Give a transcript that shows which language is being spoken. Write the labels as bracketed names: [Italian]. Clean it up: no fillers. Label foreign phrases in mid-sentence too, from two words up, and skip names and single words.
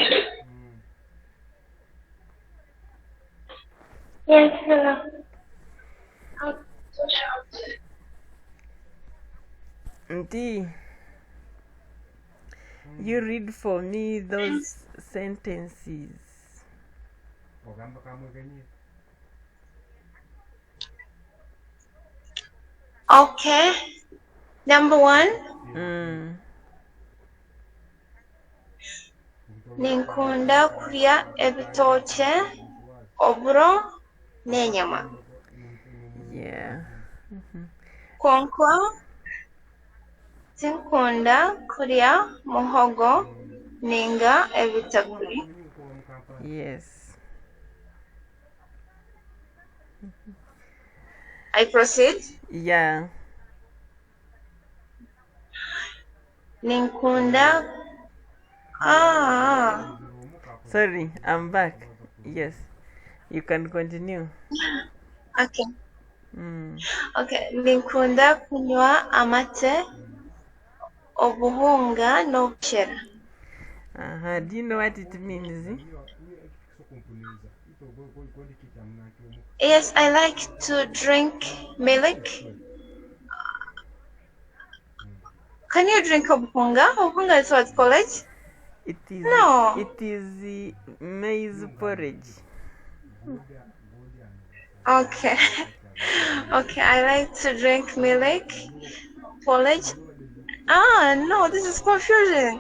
[English] Yes, hello. Nti. You read for me those sentences. [Nyankole] ogamba kamwe kenyini. [English] Okay. Number 1. [Nyankole] Ninkunda kurya ebitookye, oburo n'enyama. [English] Yeah. [Nyankole] Konka tinkunda kurya muhogo ninga ebitakuri. [English] Yes. I proceed. Yeah. Ninkunda. Sorry, I'm back. Yes. You can continue. Okay. Okay. [Nyankole] Ninkunda kunywa amate, obuhunga n'obushera. [English] Do you know what it means? Yes, I like to drink milk. Can you drink obuhunga? Obuhunga is what college? It is. No. It is maize porridge. Okay. Okay, I like to drink milk. Porridge. No, this is confusion.